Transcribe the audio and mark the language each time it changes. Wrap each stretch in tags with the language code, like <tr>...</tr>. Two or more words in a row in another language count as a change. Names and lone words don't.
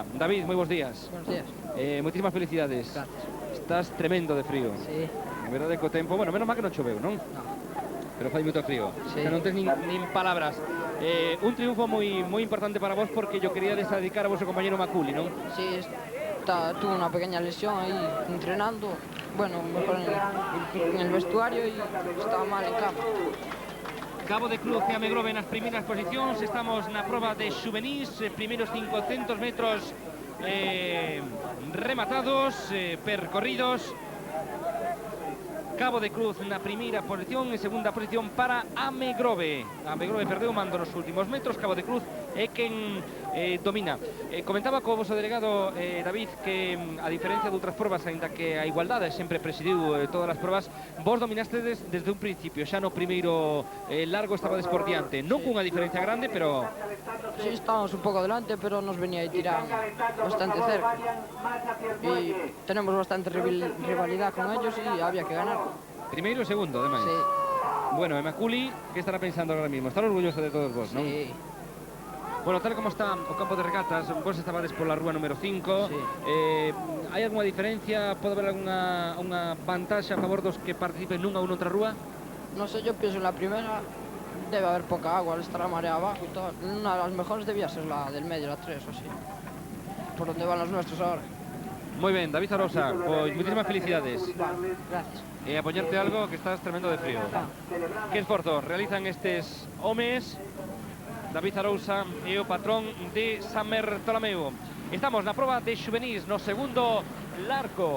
<gl>David, moi bons días.</gl> <es>Buenos días.</es> <gl>Moitísimas felicidades.</gl> <es>Gracias.</es> <gl>Estás tremendo de frío.</gl> <es>Sí.</es> <gl>En verdade co tempo, bueno, menos mal que non choveu, non?</gl> <es>No.</es> <gl>Pero fai moito frío.</gl> <es>Sí.</es> <gl>Que non tens nin palabras. Un triunfo moi importante para vos,</gl> <es>porque yo quería dedicar</es> <gl>a vosso compañero Maculi, non?</gl> <es>Sí, tuve una pequeña lesión ahí entrenando. Bueno, mejor en el vestuario y estaba mal en cama.</es> <gl>Cabo de Cruz e Amegrove nas primeiras posicións. Estamos na proba de xuvenís, primeiros 500 metros rematados, percorridos. Cabo de Cruz na primeira posición, e segunda posición para Amegrove. Amegrove perdeu mando nos últimos metros, Cabo de Cruz é quen domina. Comentaba co vosso delegado David que a diferencia de outras probas, aínda que a igualdade sempre presidiu todas as probas, vos dominastedes desde un principio, xa no primeiro largo estabades por diante, non cunha diferencia grande, pero...</gl> <es>Sí, estábamos un poco delante, pero nos venía a tirar bastante cerca. Y tenemos bastante rivalidad con ellos y había que ganar.</es> <gl>Primeiro e segundo, ademais.</gl> <es>Sí.</es> <gl>Bueno, e Maculi, que estará pensando</gl> <es>ahora mismo?</es> <gl>Estar orgulloso de todos vos, non?</gl> <es>Sí.</es> <gl>Bueno, tal como está o campo de regatas, vos estabades pola rúa número 5.</gl> <es>Sí.</es> <gl>Hai algunha diferencia? Pode haber unha vantaxe a favor dos que participen nunha ou noutra rúa?</gl> <es>No sé, yo pienso en la primera debe haber poca agua, al estar la marea abajo y todo. Una de las mejores debía ser la del medio, la 3 o así. Por donde van los nuestros ahora.</es> <gl>Moi ben, David Arousa, pois</gl> <es>muchísimas felicidades. Vale, gracias.</es> <gl>E apoñarte algo, que estás tremendo de frío. Que esforzo realizan estes homes, David Arousa e o patrón de San Bartolomeu. Estamos na proba de xuvenís, no segundo largo.</gl>